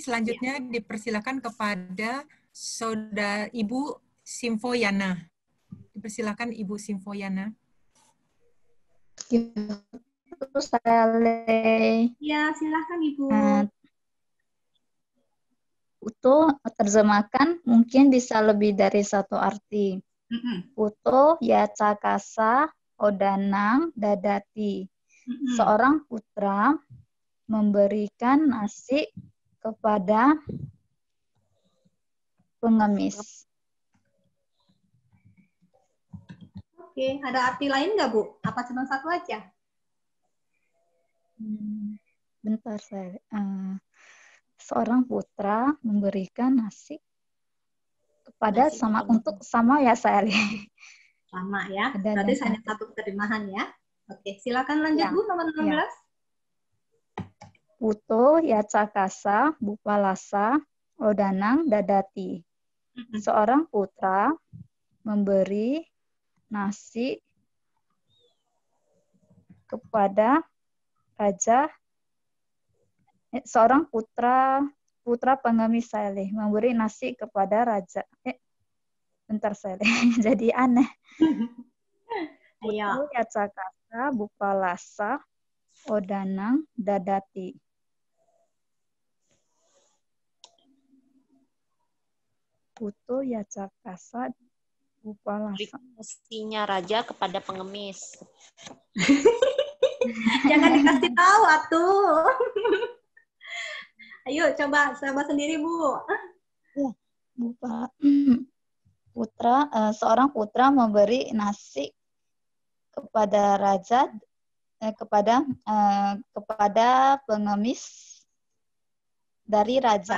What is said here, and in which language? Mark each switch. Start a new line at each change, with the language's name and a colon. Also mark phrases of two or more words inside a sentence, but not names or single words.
Indonesian: Selanjutnya dipersilakan kepada Saudara Ibu Simfoyana. Dipersilakan Ibu Simfoyana. Saya lay. Ya, silakan Ibu. Untuk terjemahkan mungkin bisa lebih dari satu arti.
Sanskrit: Puto yacakasa odanang dadati.
Indonesian: Seorang putra memberikan nasi kepada pengemis. Oke, ada arti lain nggak, Bu? Apa cuma satu aja? Bentar, saya. Seorang putra memberikan nasi kepada sama ya, saya. Sama ya. Berarti hanya satu terjemahan ya. Oke, silakan lanjut, Bu, nomor 16.
Sanskrit: Puto yacakasa bupalasa odanang dadati.
Indonesian: Seorang putra memberi nasi kepada raja. Seorang putra pengemis Saleh memberi nasi kepada raja. Bentar Saleh, jadi aneh.
Sanskrit: Puto yacakasa bupalasa odanang dadati. Puto yacakasa bupalasa.
Indonesian: Nasinya raja kepada pengemis. Jangan dikasih tahu atuh. Ayo coba sendiri, Bu. Ya, seorang putra memberi nasi kepada raja kepada pengemis dari raja.